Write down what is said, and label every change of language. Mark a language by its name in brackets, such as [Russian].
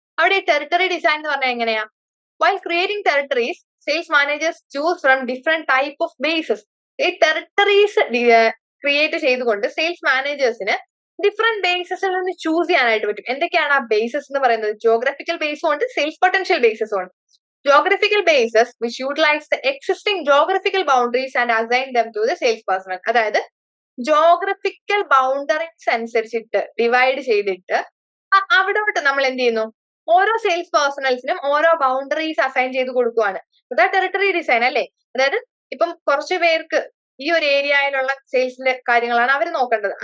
[Malayalam] അവിടെ ഈ territory design എന്ന് പറഞ്ഞാൽ എങ്ങനെയാ? [English] While creating territories sales managers choose from different type of bases. [Malayalam] ഈ ടെറിട്ടറീസ് ക്രിയേറ്റ് ചെയ്തുകൊണ്ട് സെയിൽസ് മാനേജേഴ്സിന് ഡിഫറെന്റ് ബേസസിൽ നിന്ന് ചൂസ് ചെയ്യാനായിട്ട് പറ്റും. എന്തൊക്കെയാണ് ആ ബേസസ് എന്ന് പറയുന്നത്? ജോഗ്രഫിക്കൽ ബേസും ഉണ്ട്, സെയിൽസ് പൊട്ടൻഷ്യൽ ബേസസും ഉണ്ട്. [English] Geographical bases which utilize the existing geographical boundaries and assign them to the sales personnel. [Malayalam] അതായത് ജോഗ്രഫിക്കൽ ബൗണ്ടറീസ് അനുസരിച്ചിട്ട് ഡിവൈഡ് ചെയ്തിട്ട് അവിടോട്ട് നമ്മൾ എന്ത് ചെയ്യുന്നു? ഓരോ സെയിൽസ് പേഴ്സണൽസിനും ഓരോ ബൗണ്ടറീസ് അസൈൻ ചെയ്ത് കൊടുക്കുവാണ്. അതാ ടെറിട്ടറി ഡിസൈൻ അല്ലേ? അതായത് ഇപ്പം കുറച്ചു പേർക്ക് ഈ ഒരു ഏരിയയിലുള്ള സെയിൽസിന്റെ കാര്യങ്ങളാണ് അവർ നോക്കേണ്ടത്.